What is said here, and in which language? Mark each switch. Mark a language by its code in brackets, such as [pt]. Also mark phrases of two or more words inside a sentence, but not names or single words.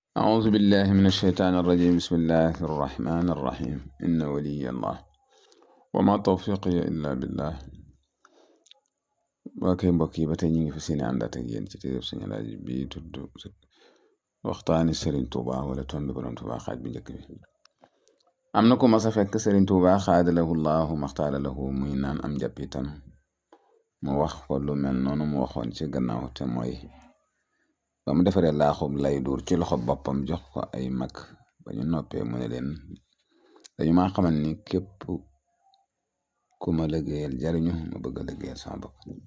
[ar] أعوذ بالله من الشيطان الرجيم. بسم الله الرحمن الرحيم. إن ولي الله وما توفيقي إلا بالله. [wo] waakay mbokk yi ba tey ñu ngi fi seeni àndaat ak yéen ci téereb Sëñ Alaaji bi tudd waxtaani Serigne Touba wala tombi borom Touba xaaj bu njëkk bi. am na ku mas a fekk Serigne Touba [ar] قضى الله ما اختار له [wo] muy naan am njàppitam mu wax ko lu mel noonu mu waxoon ci gannaaw te mooy ba mu defaree laaxub lay duur ci loxo boppam jox ko ay mag ba ñu noppee mu ne leen dañu maa xamal ni képp ku ma liggéeyal jariñu ma bëgg a liggéeyal sama bopp.